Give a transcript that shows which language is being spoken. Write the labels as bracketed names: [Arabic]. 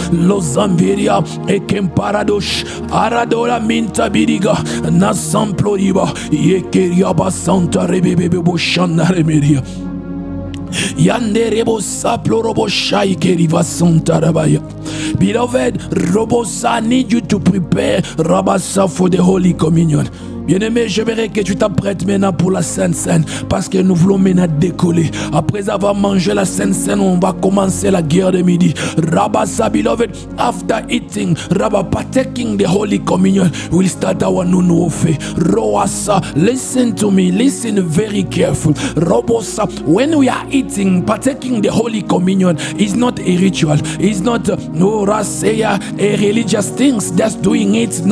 [English] Lozamberia ekemparadosh aradora minta biriga nasamploriba yekeria basanta rebebe boshana remeria. Yanderebo saplorobo shaikeriva santa rabaya. Beloved, Robosa, I need you to prepare Rabasa for the Holy Communion. [French] Bien-aimé, j'aimerais que tu t'apprêtes maintenant pour la Sainte Seine, parce que nous voulons maintenant décoller. Après avoir mangé la Sainte Seine, on va commencer la guerre de midi. [English] Rabasa, beloved, after eating, Rabba, partaking the Holy Communion, we'll start our new warfare. Roasa, listen to me, listen very careful. Robosa, when we are eating, partaking the Holy Communion, is not a ritual, it's not no rasea, a religious things that's doing it.